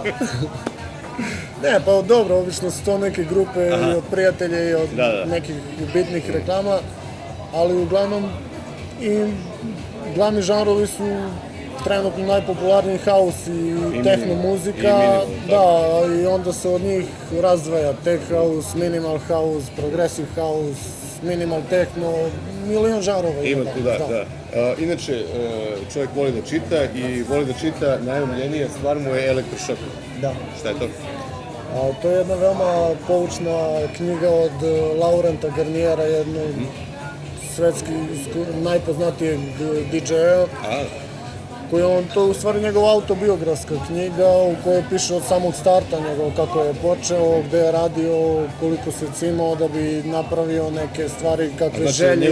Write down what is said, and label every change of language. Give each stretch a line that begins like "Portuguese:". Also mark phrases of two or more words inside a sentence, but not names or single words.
Serbian: Ne, pa dobro, obično su to neke grupe i od prijatelja i od nekih bitnih reklama, ali uglavnom i glavni žanrovi su trenutno najpopularniji house i techno muzika, da, i onda se od njih razdvaja
English: tech house, minimal house, progressive house, minimal techno,
Serbian: milion žanrova. Ima tu, da. Inače, čovjek voli da čita i voli da čita, najomiljenija stvar mu je Elektrošok. Da. Šta je to? To je jedna veoma poučna knjiga od Laurenta Garniera, jednog svetski najpoznatijeg DJ-a, koji to je u stvari njegova autobiografska knjiga u kojoj piše od samog starta njegov kako je počeo, gde je radio, koliko se cimao da bi napravio neke stvari kakve želje imao.